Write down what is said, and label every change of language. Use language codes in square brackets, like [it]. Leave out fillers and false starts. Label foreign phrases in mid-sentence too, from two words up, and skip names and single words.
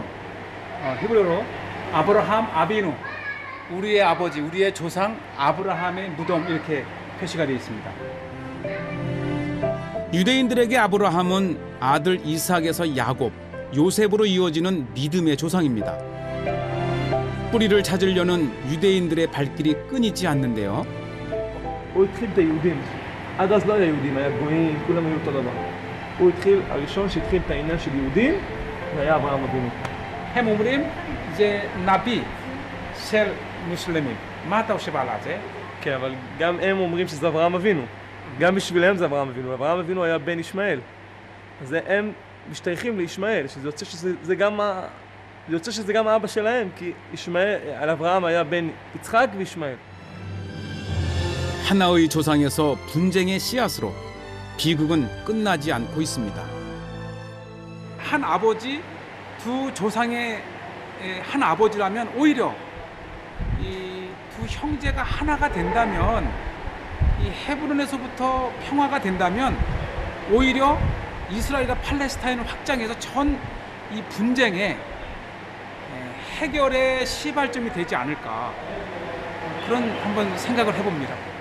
[ko] 히브리어로 아브라함 아비누, 우리의 아버지, 우리의 조상 아브라함의 무덤, 이렇게 표시가 되어 있습니다. 유대인들에게 아브라함은 아들 이삭에서 야곱, 요셉으로 이어지는 믿음의 조상입니다. 뿌리를 찾으려는 유대인들의 발길이 끊이지 않는데요. [he] הוא התחיל את היהודים. עד אז לא היה יהודים, היה גויים, כולם היו אותו דבר. הוא התחיל, הראשון שהתחיל את העניין של יהודים, זה היה אברהם אבינו. הם אומרים זה נביא של מוסלמים. מה אתה חושב על זה? כן, אבל גם הם אומרים שזה אברהם אבינו. גם בשבילם זה אברהם אבינו. אברהם אבינו היה בן ישמעאל. אז הם משתייכים לישמעאל, שזה יוצא שזה גם האבא שלהם, כי על אברהם היה בן יצחק וישמעאל. [ko] 하나의 조상에서 분쟁의 씨앗으로 비극은 끝나지 않고 있습니다. 한 아버지, 두 조상의 한 아버지라면 오히려 이 두 형제가 하나가 된다면, 이 헤브론에서부터 평화가 된다면 오히려 이스라엘과 팔레스타인을 확장해서 전 이 분쟁의 해결의 시발점이 되지 않을까, 그런 한번 생각을 해봅니다.